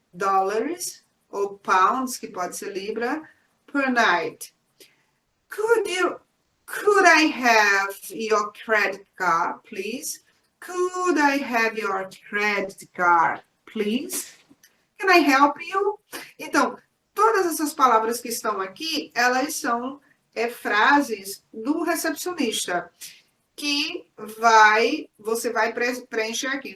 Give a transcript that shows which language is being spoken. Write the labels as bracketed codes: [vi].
[pt] Dólares ou pounds, que pode ser libra, [en] per night. Could I have your credit card, please? Could I have your credit card, please? Can I help you? [pt] Então, todas essas palavras que estão aqui, elas são frases do recepcionista, que você vai preencher aqui.